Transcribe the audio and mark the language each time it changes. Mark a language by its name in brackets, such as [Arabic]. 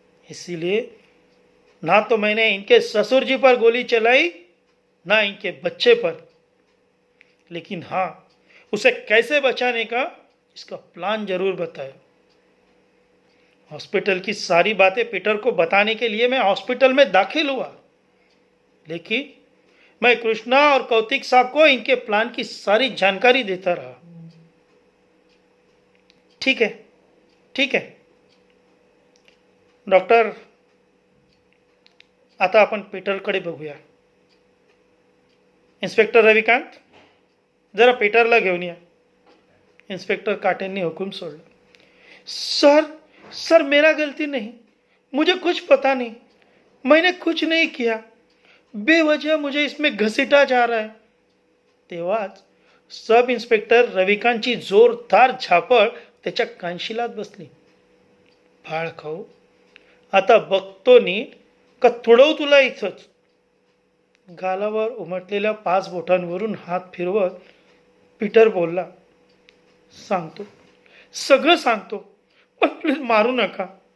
[Hindi] इसीलिए ना तो मैंने इनके ससुर जी पर गोली चलाई, ना इनके बच्चे पर, लेकिन हाँ, उसे कैसे बचाने का इसका प्लान जरूर बताया. हॉस्पिटल की सारी बातें पीटर को बताने के लिए मैं हॉस्पिटल में दाखिल हुआ, लेकिन मैं कृष्णा और कौतिक साहब को इनके प्लान की सारी जानकारी देता रहा. ठीक है, [Marathi] ठीक आहे डॉक्टर, आता आपण पीटरकडे बघूया. इन्स्पेक्टर रविकांत, जरा पीटरला घेऊन या. इंस्पेक्टर काटेंनी हुकुम सोडला. [Hindi] सर, सर मेरा गलती नहीं, मुझे कुछ पता नहीं, मैंने कुछ नहीं किया, बेवजह मुझे इसमें घसीटा जा रहा है. [Marathi] तेव्हाच सब इन्स्पेक्टर रविकांतची जोरदार झापड त्याच्या कानशिलात बसली. फाळ खाऊ, आता बघतो नीट का तुडव तुला इथंच. गालावर उमटलेल्या 5 बोटांवरून हात फिरवत पीटर बोलला, सांगतो, सगळं सांगतो, पण प्लीज मारू नका.